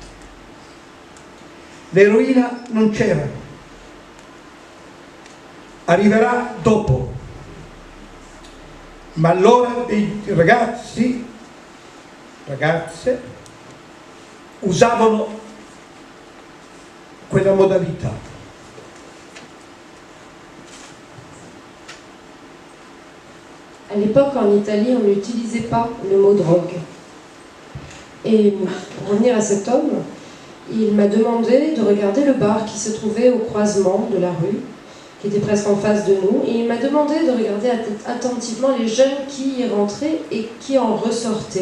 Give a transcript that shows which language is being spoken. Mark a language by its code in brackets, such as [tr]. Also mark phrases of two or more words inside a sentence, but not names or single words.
[it] L'eroina non c'era, arriverà dopo, ma allora dei ragazze usavano quella modalità. [fr] À l'époque, en Italie, on n'utilisait pas le mot drogue. Et pour revenir à cet homme, il m'a demandé de regarder le bar qui se trouvait au croisement de la rue, qui était presque en face de nous, et il m'a demandé de regarder attentivement les jeunes qui y rentraient et qui en ressortaient.